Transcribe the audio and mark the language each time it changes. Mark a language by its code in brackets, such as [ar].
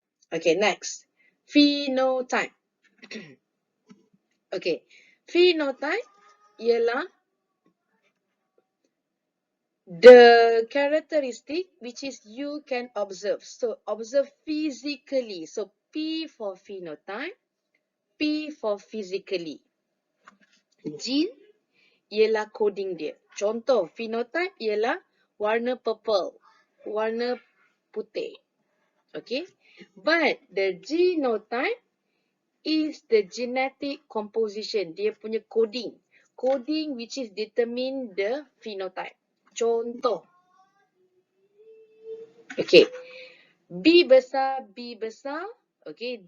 [en] Okay, next. Phenotype. Okay, phenotype ialah the characteristic which is you can observe. So, observe physically. So, P for phenotype, P for physically. [ms] Gene ialah coding dia. Contoh, phenotype ialah warna purple, warna putih. [en] Okay, but the genotype is the genetic composition. [ms] Dia punya coding. [en] Coding which is determine the phenotype. [ms] Contoh. [en] Okay. B besar. Okay.